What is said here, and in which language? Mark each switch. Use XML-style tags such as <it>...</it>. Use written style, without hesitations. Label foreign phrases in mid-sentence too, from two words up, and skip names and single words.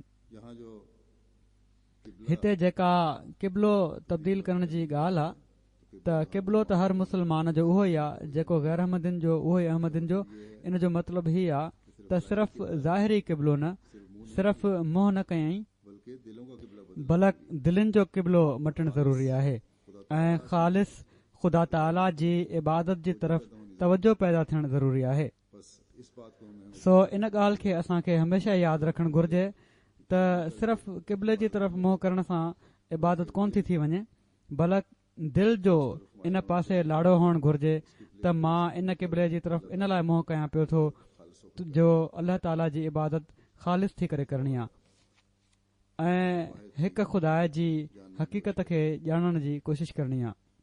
<ur>یہاں جو</ur> <sd>हिते जेका क़िबलो तब्दील करण जी ॻाल्हि आहे त क़िबलो त हर मुस्लमान जो उहो ई आहे जेको गैर अहमदिन जो उहो ई अहमदिन जो। इन जो मतिलबु हीउ आहे त सिर्फ़ ज़ाहिरी क़िबलो न, सिर्फ़ मुंहुं न कयईं</sd> <ur>بلکہ دلوں کا قبلہ بدل</ur> <sd>बल्कि दिलनि जो क़िबलो मटणु ज़रूरी आहे ऐं ख़ालिस ख़ुदा ताला जी इबादत जी तरफ़ तवजो पैदा थियणु ज़रूरी आहे।</sd> <ur>بس اس بات کو ہمیں</ur> <sd>सो इन ॻाल्हि खे असांखे हमेशह यादि रखणु घुर्जे त सिर्फ़ क़िबले जी तरफ़ मुंहुं करण सां इबादत कोन थी वञे, बल्कि दिल जो इन पासे लाड़ो हुअणु घुर्जे त मां इन क़िबले जी तरफ़ इन लाइ मुंहुं कयां पियो थो जो अल्लाह ताला जी इबादत ख़ालिस थी करे करणी आहे ऐं हिकु ख़ुदा जी हक़ीक़त खे ॼाणण जी कोशिश करणी आहे।</sd>